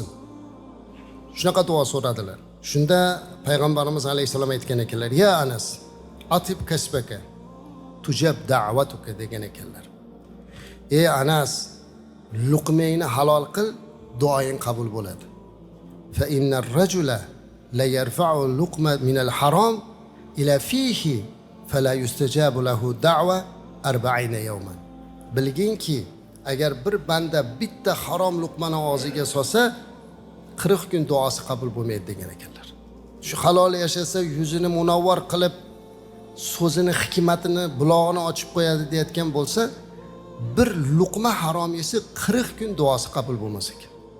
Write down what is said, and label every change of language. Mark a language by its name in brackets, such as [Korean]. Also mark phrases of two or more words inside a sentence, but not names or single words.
[Uzbek] Shunaqa duo so'radilar. Shunda payg'ambarimiz alayhisalom aytgan ekanlar: [Arabic] "يا أنس أطب كسبك تجب دعوتك" [Uzbek] degan ekanlar. Ey Anas, luqmayni halol qil, duoying qabul bo'ladi. [Arabic] فإن الرجل لا يرفع لقمة من الحرام إلى فيه فلا يستجاب له دعوة 40 يوما. [Uzbek] Bilginki, agar bir banda bitta harom luqmani og'ziga solsa, 40 kun duosi qabul bo'lmaydi degan ekanlar. Shu halol yashasa, yuzini munavvar qilib, so'zini hikmatini, bulog'ini ochib qo'yadi deyotgan bo'lsa, bir luqma harom yesa 40 kun duosi qabul bo'lmas ekan.